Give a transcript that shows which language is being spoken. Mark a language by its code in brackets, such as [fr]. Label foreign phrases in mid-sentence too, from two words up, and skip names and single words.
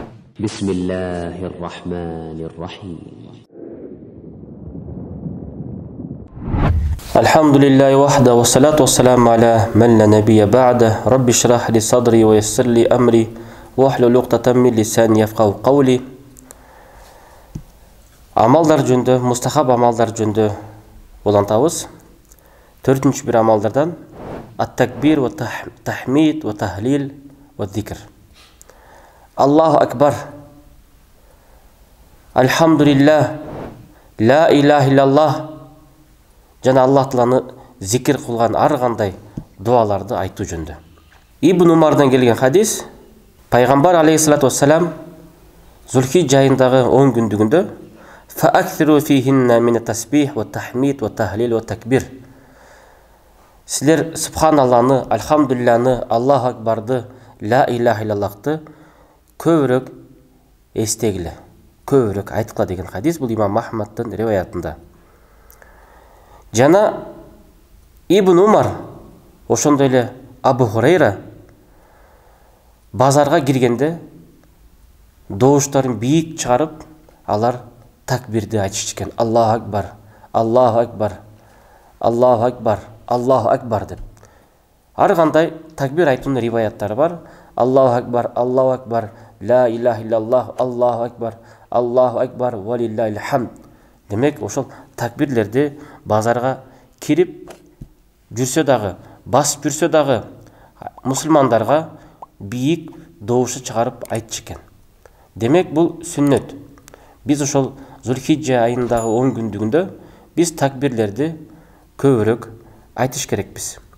[ar] بسم الله الرحمن الرحيم الحمد لله وحده والصلاة والسلام على من لا نبي بعده رب اشرح لي صدري ويسر لي أمري واحلل عقدة من لساني يفقهوا قولي. [ky] Амалдар жөнді, мустахаб амалдар жөнді болантабыз. Төртінші бір амалдардан [ar] التكبير والتحميد والتهليل والذكر. الله أكبر، الحمد لله، لا إله إلا الله, [ky] жана Аллах Тааланы зикр кылган ар кандай дуаларды айтуу жөнді. Ибн Умардан келген хадис, пайгамбар [ar] عليه الصلاة والسلام [ky] Зулхиджа айындагы 10 күндүгүндө [ar] فأكثروا فيهن من التسبيح والتحميد والتهليل والتكبير. [ky] Силер субханалланы, альхамдулилланы, Аллаху акбарды, ла илаха иллаллахты көбүрөөк эстегиле, көбүрөөк айткыла деген хадис. Бул имам Ахмадтын риваятында. Жана Ибн Умар, ошондой эле Абу Хурайра базарга киргенде добуштарын бийик чыгарып, алар такбирди айтышчу. [ar] الله أكبر، الله أكبر، الله أكبر، الله أكبر деп. [ky] Ар кандай такбир айтуунун риваяттары бар. [ar] الله أكبر، الله أكبر، لا إله إلا الله، الله أكبر، الله أكبر، ولله الحمد. [ky] Демек, ошол такбирлерди базарга кирип жүрсө дагы, басып жүрсө дагы мусулмандарга бийик добушу чыгарып айтышкан. Демек, бул сүннөт. Биз ошол Зулхиджа айындагы 10 күндүгүндө биз такбирлерди көбүрөөк айтыш керекпиз.